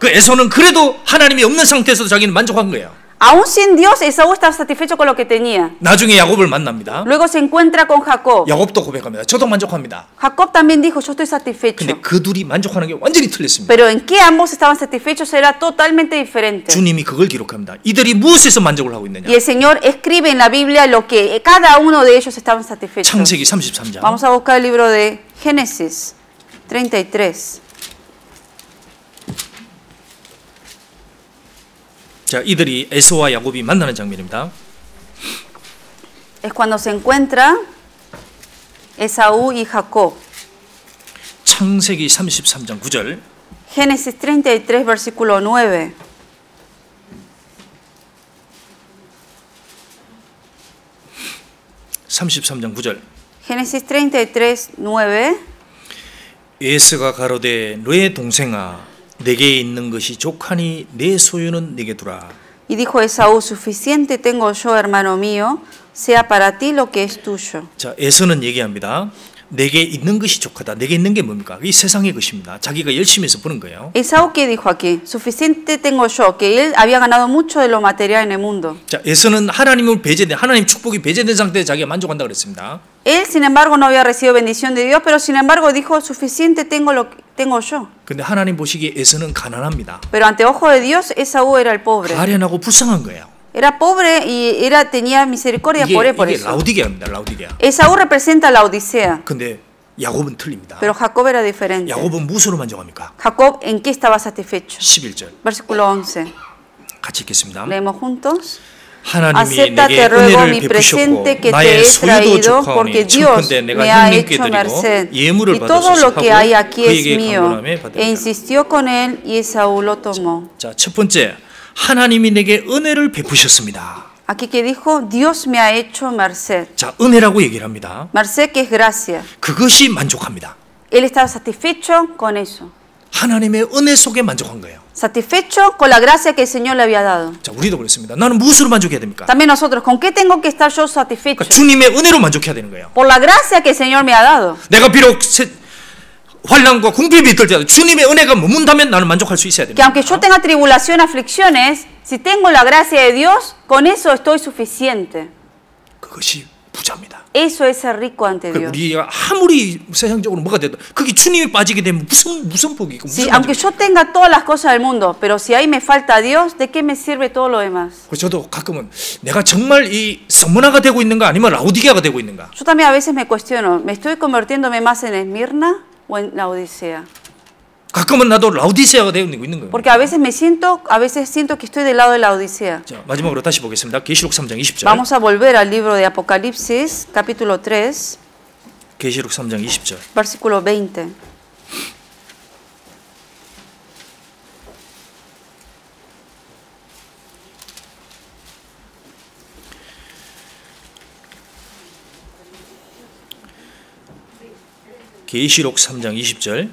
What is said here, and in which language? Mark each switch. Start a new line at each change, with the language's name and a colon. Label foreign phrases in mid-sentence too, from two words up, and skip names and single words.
Korean: 그 에서는 그래도 하나님이 없는 상태에서도 자기는 만족한 거예요.
Spanish: Aún sin Dios, Esaú estaba satisfecho con lo que tenía.
Korean: 나중에 야곱을 만납니다.
Spanish: Luego se encuentra con Jacob.
Korean: 야곱도 고백합니다. 저도 만족합니다.
Spanish: Jacob también dijo, yo estoy satisfecho.
Korean: 근데 그 둘이 만족하는 게 완전히 틀렸습니다.
Spanish: Pero en qué ambos estaban satisfechos era totalmente diferente.
Korean: 주님이 그걸 기록합니다. 이들이 무엇에서 만족을 하고 있느냐?
Spanish: Y el Señor escribe en la Biblia lo que cada uno de ellos estaban satisfechos.
Korean: 창세기 33장.
Spanish: Vamos a buscar el libro de Génesis 33.
Korean: 자, 이들이 에서와 야곱이 만나는 장면입니다.
Spanish: Es cuando se encuentra Esaú y Jacob.
Korean: 창세기 33장 9절.
Spanish: Génesis 33 versículo 9. Génesis 33, 9.
Korean: 에서가 가로되 너의 동생아 내게 있는 것이 족하니 내 소유는 내게 두라.
Spanish: Y dijo Esaú, suficiente tengo yo, hermano mío, sea para ti lo que es tuyo.
Korean: 자, 에서는 얘기합니다. 내게 있는 것이 족하다. 내게 있는 게 뭡니까? 이 세상의 것입니다. 자기가 열심히 해서 버는 거예요.
Spanish: Esaú qué dijo aquí? Suficiente tengo yo, que él había ganado mucho de lo material en el mundo.
Korean: 자, 에서는 하나님을 배제된 하나님 축복이 배제된 상태에 자기가 만족한다 그랬습니다.
Spanish: Él, sin embargo, no había recibido bendición de Dios, pero sin embargo dijo, suficiente tengo lo que tengo yo.
Korean: 근데 하나님 보시기에 에서는 가난합니다.
Spanish: Pero ante ojo de Dios, Esaú era el pobre.
Korean: 가련하고 불쌍한 거예요.
Spanish: Era pobre y tenía misericordia por él por eso.
Korean: 라우디게아입니다. 라우디게아.
Spanish: Esaú representa la Odisea.
Korean: 근데 야곱은 틀립니다.
Spanish: Pero Jacob era diferente.
Korean: 야곱은 무엇으로 만족합니까?
Spanish: Jacob, ¿en qué estaba satisfecho?
Korean: 11절.
Spanish: Versículo 11.
Korean: 같이 읽겠습니다.
Spanish: Leemos juntos.
Korean: 하나님이
Spanish: Acepta,
Korean: 내게
Spanish: te ruego,
Korean: 은혜를
Spanish: mi
Korean: 베푸셨고
Spanish: presente que te
Korean: 나의
Spanish: he
Korean: 소유도
Spanish: traído, porque
Korean: 족하오니
Spanish: Dios
Korean: 청컨대
Spanish: me
Korean: 내가
Spanish: ha
Korean: 형님께
Spanish: hecho
Korean: 드리고
Spanish: merced.
Korean: 예물을
Spanish: Y todo
Korean: 받으소서
Spanish: lo que hay
Korean: 하고
Spanish: aquí es
Korean: 그에게
Spanish: mío.
Korean: 강건함에
Spanish: E
Korean: 받으리라.
Spanish: insistió con él, y Esaú lo tomó.
Korean: 자, 첫 번째, 하나님이 내게 은혜를 베푸셨습니다.
Spanish: Aquí que dijo, Dios me ha hecho merced.
Korean: 자, 은혜라고 얘기를 합니다.
Spanish: Merced que es gracia.
Korean: 그것이 만족합니다.
Spanish: Él estaba satisfecho con eso.
Korean: 하나님의 은혜 속에 만족한 거예요.
Spanish: Satisfecho con la gracia que el Señor le había dado.
Korean: 자, 우리도 그렇습니다. 나는 무엇으로 만족해야 됩니까?
Spanish: También nosotros, ¿con qué tengo que estar yo satisfecho?
Korean: 그러니까 주님의 은혜로 만족해야 되는 거예요.
Spanish: Por la gracia que el Señor me ha dado.
Korean: 내가 비록 환난과 궁핍이 있을지라도 주님의 은혜가 머문다면 나는 만족할 수 있어야
Spanish: Que
Korean: 됩니다.
Spanish: aunque yo tenga tribulación, aflicciones, si tengo la gracia de Dios, con eso estoy suficiente.
Korean: 그것이 부자입니다.
Spanish: Eso es ser rico ante Dios.
Korean: 우리가 아무리 세상적으로 뭐가 돼도 그게 주님이 빠지게 되면 무슨 복이 있고
Spanish: Sí, aunque yo tenga todas las cosas del mundo, pero si ahí me falta Dios, ¿de qué me sirve todo lo demás?
Korean: 저도 가끔은 내가 정말 이 스무나가 되고 있는가 아니면 라우디게아가 되고 있는가?
Spanish: Yo también a veces me cuestiono, ¿me estoy convirtiéndome más en Esmirna o en la Odisea?
Korean: 가끔은 나도 라우디세아가 되고 있는 거예요.
Spanish: Porque a veces siento que estoy del lado de la Odisea.
Korean: 자, 마지막으로 다시 보겠습니다. 계시록 3장 20절.
Spanish: Vamos a volver al libro de Apocalipsis, capítulo 3,
Korean: 계시록 3장 20절.
Spanish: versículo 20.
Korean: 계시록 3장 20절.